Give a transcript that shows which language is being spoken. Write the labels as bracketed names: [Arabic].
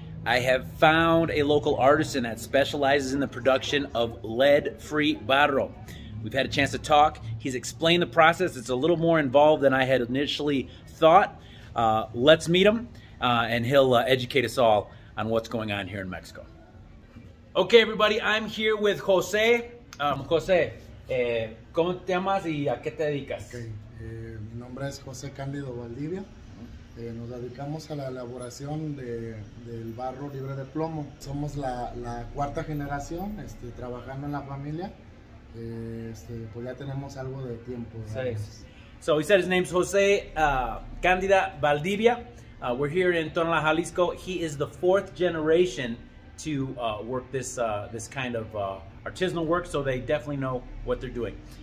[English] I have found a local artisan that specializes in the production of lead-free barro. We've had a chance to talk. He's explained the process. It's a little more involved than I had initially thought. Let's meet him, and he'll educate us all on what's going on here in Mexico. Okay, everybody, I'm here with José. [Spanish] José, ¿cómo te llamas y a qué te dedicas? [English] Okay. [Spanish] Mi nombre es José Cándido Valdivia. Nos dedicamos a la elaboración del barro libre de plomo. Somos la cuarta generación trabajando en la familia. Pues ya tenemos algo de tiempo. [English] So he said his name's José Cándida Valdivia. We're here in Tonalá, Jalisco. He is the fourth generation to work this kind of artisanal work, so they definitely know what they're doing.